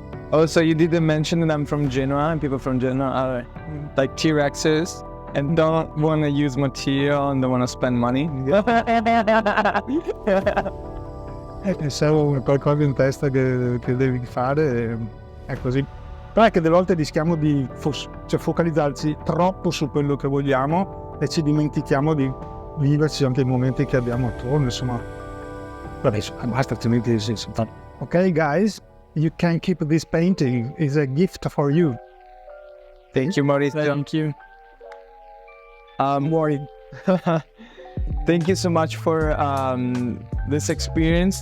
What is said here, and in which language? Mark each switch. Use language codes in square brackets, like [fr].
[en] Also, you didn't mention that I'm from Genoa, and people from Genoa are like T-Rexes and don't want to use material and don't want to spend money. [it] Serve qualcosa in testa che devi fare, è così. Però è che delle volte rischiamo di focalizzarci troppo su quello che vogliamo e ci dimentichiamo di viverci anche i momenti che abbiamo attorno, insomma. Vabbè, basta, altrimenti [en] ok guys, you can keep this painting, it's a gift for you. Thank you, Maurizio. Thank you. Worried. Thank you so much for this experience.